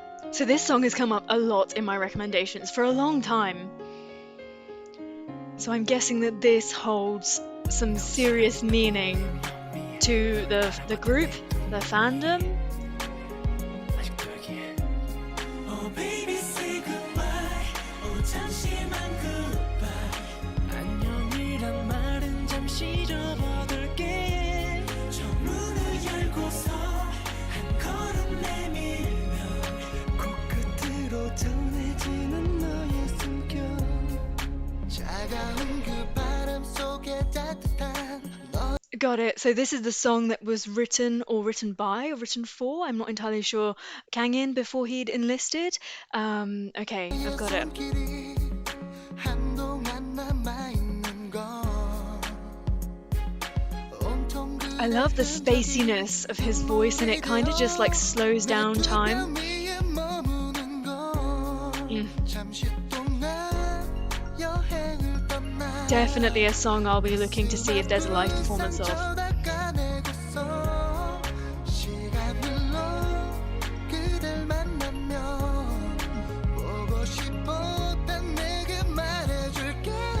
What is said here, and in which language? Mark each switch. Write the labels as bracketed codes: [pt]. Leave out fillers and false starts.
[en] So this song has come up a lot in my recommendations for a long time. So I'm guessing that this holds some serious meaning to the group, the fandom. Oh baby say goodbye [ko] 잠시만 goodbye 안녕이란 말은 잠시 접어둘게 저 문을 열고서 한 걸음 내밀면 코끝으로 전해지는 너의 숨결 차가운 그 바람 속에 따뜻한 너 [en] Got it. So this is the song that was written or written by or written for. I'm not entirely sure. Kangin before he'd enlisted. Okay, I've got it. [ko] 손길이 한동안 남아있는 건 온통 [en] I love the [ko] 그대 [en] spaciness of his voice and it kind of just like slows down time. [ko] 위에 머무는 건 Mm. 잠시 동안 여행을 떠나 [en] Definitely a song I'll be looking to see if there's a live performance of. [ko] 닦아내고서 시간 흘러 그댈 만나면 보고 싶었단 내게 말해줄게